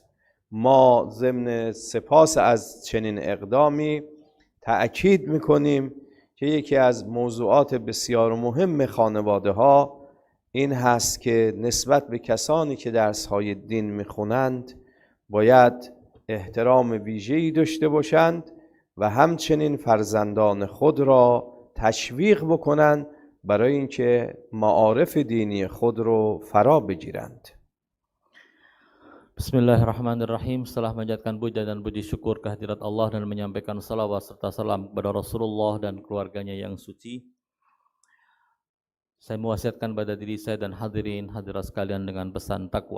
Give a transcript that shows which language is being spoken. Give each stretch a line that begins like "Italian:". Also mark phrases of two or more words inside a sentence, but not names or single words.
Persian: ما ضمن سپاس از چنین اقدامی تأکید می‌کنیم که یکی از موضوعات بسیار مهم خانواده‌ها این هست که نسبت به کسانی که درس‌های دین می‌خوانند باید احترام ویژه‌ای داشته باشند و همچنین فرزندان خود را تشویق بکنند برای اینکه معارف دینی خود را فرا بگیرند.
Indonesian: Bismillahirrahmanirrahim. Setelah menjadikan puja dan puji syukur kehadirat Allah dan menyampaikan salawat serta salam kepada Rasulullah dan keluarganya yang suci, saya mewasiatkan pada diri saya dan hadirin hadirat sekalian dengan pesan takwa.